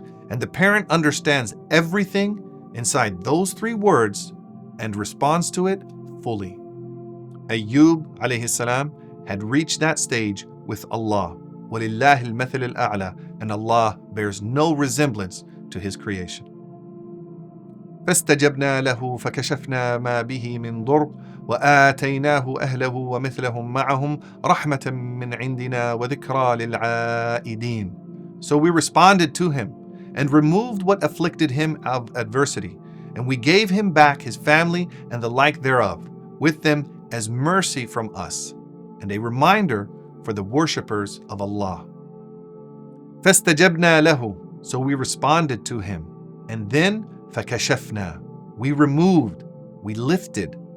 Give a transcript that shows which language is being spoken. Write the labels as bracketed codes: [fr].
[en] And the parent understands everything inside those 3 words and responds to it fully. Ayyub alayhi salam had reached that stage with Allah. [ar] وَلِلَّهِ الْمَثَلِ الْأَعْلَى, [en] and Allah bears no resemblance to His creation. [ar] فاستجبنا له فكشفنا ما به من ضر وآتيناه أهله ومثلهم معهم رحمة من عندنا وذكرى للعائدين. [en] So we responded to him and removed what afflicted him of adversity, and we gave him back his family and the like thereof, with them as mercy from us, and a reminder for the worshippers of Allah. [ar] فاستجبنا له, [en] so we responded to him, and then [ar] فَكَشَفْنَا, [en] we removed, we lifted.